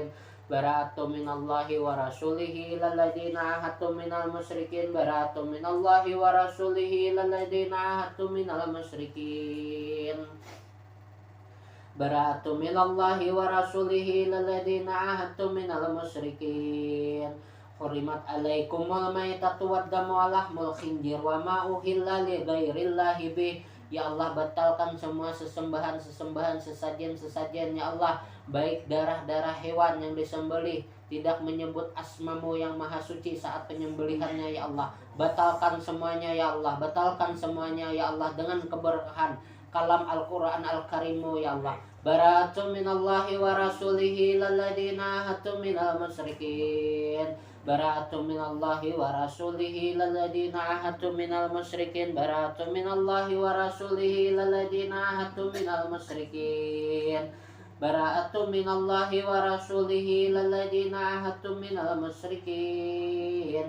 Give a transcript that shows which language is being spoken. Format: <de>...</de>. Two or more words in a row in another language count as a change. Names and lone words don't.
<ar>براءة من الله ورسوله إلى الذين عاهدتم من المشركين. براءة من الله ورسوله إلى الذين عاهدتم من المشركين. براءة من الله ورسوله إلى الذين عاهدتم من المشركين. حرمت عليكم الميتة والدم ولحم الخنزير وما أهل لغير الله به. يا الله,</ar> <id>batalkan semua sesembahan-sesembahan, sesajian-sesajian</id> <ar>يا الله,</ar> <id>baik darah-darah hewan yang disembelih tidak menyebut asmamu yang maha suci saat penyembelihannya</id> <ar>يا الله.</ar> <id>Batalkan semuanya</id> <ar>يا الله,</ar> <id>batalkan semuanya</id> <ar>يا الله</ar> <id>dengan keberkahan kalam</id> <ar>القرآن الكريم يا الله. براءة من الله ورسوله إلى الذين عاهدتم من المشركين. براءة من الله ورسوله إلى الذين عاهدتم من المشركين. براءة من الله ورسوله إلى الذين عاهدتم من المشركين. براءة من الله ورسوله إلى الذين عاهدتم من المشركين.</ar>